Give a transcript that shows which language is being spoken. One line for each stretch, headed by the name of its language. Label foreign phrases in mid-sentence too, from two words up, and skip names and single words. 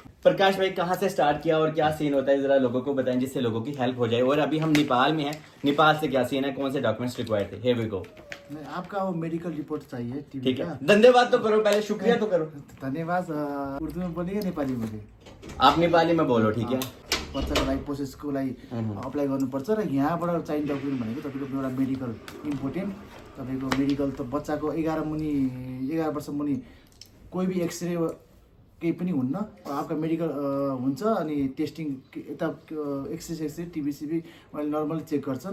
Hindi: प्रकाश भाई, कहाँ से स्टार्ट किया और क्या सीन होता है, जरा लोगों को बताएं जिससे लोगों की हेल्प हो जाए। और अभी हम नेपाल में हैं, नेपाल से क्या सीन है, कौन से
English: documents required
Hindi: थे?
English: here we go.
Hindi: आपका वो
English: medical report
Hindi: चाहिए, ठीक है, धन्यवाद तो करो, पहले शुक्रिया तो करो। धन्यवाद। उर्दू में बोलिए, नेपाली में? आप नेपाली में बोलो, ठीक है।
Nepali: बच्चाको लागि प्रोसेसको लागि अप्लाई गर्नुपर्छ र यहाँबाट चाहिने डकुमेन्ट भनेको तपाईँको एउटा
English: medical important.
Nepali: तपाईँको मेडिकल त बच्चाको 11 वर्ष मुनि कोही भी एक्सरे केही पनि हुन्न, आपका मेडिकल हुन्छ। अनि टेस्टिङ यता एक्सरे टिबीसिबी उहाँले नर्मली चेक गर्छन्।